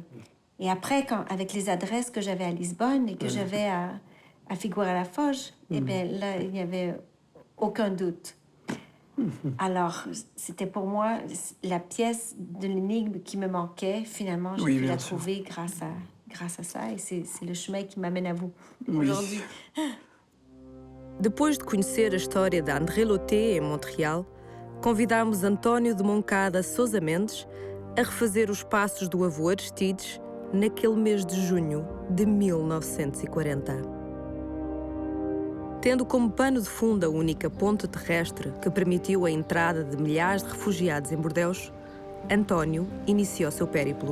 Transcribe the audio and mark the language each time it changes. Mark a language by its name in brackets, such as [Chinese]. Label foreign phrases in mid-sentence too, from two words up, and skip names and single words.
[French] Et après, avec les adresses que j'avais à Lisbonne et que j'avais à Figueira-la-Foz, eh bien là, il n'y avait aucun doute. Alors, c'était pour moi la pièce de l'énigme qui me manquait. Finalement, j'ai pu la trouver grâce à ça. Et c'est le chemin qui m'amène à vous aujourd'hui. [Portuguese] Depois de conhecer a história de André Lotté em Montreal, convidámos António de Moncada Sousa Mendes a refazer os passos do avô Aristides naquele mês de junho de 1940. Tendo como pano de fundo a única ponte terrestre que permitiu a entrada de milhares de refugiados em Bordeus, António iniciou seu périplo.